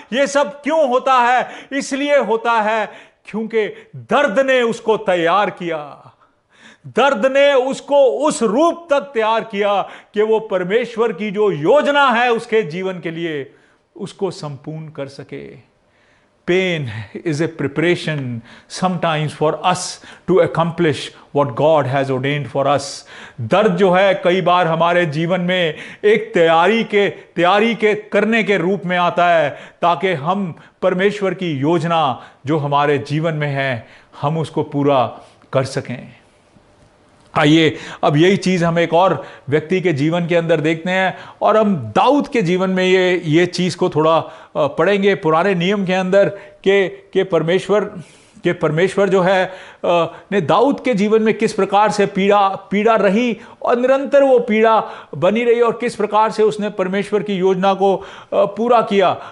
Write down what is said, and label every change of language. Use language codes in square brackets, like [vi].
[hi] यह सब क्यों होता है? इसलिए होता है क्योंकि दर्द ने उसको तैयार किया। दर्द ने उसको उस रूप तक तैयार किया कि वो परमेश्वर की जो योजना है उसके जीवन के लिए उसको संपूर्ण कर सके। [en] Pain is a preparation sometimes for us to accomplish what God has ordained for us. [hi] दर्द जो है कई बार हमारे जीवन में एक तैयारी के करने के रूप में आता है ताकि हम परमेश्वर की योजना जो हमारे जीवन में है हम उसको पूरा कर सकें। आइए अब यही चीज़ हम एक और व्यक्ति के जीवन के अंदर देखते हैं और हम दाऊद के जीवन में ये चीज़ को थोड़ा पढ़ेंगे पुराने नियम के अंदर के परमेश्वर जो है ने दाऊद के जीवन में किस प्रकार से पीड़ा रही और निरंतर वो पीड़ा बनी रही और किस प्रकार से उसने परमेश्वर की योजना को पूरा किया।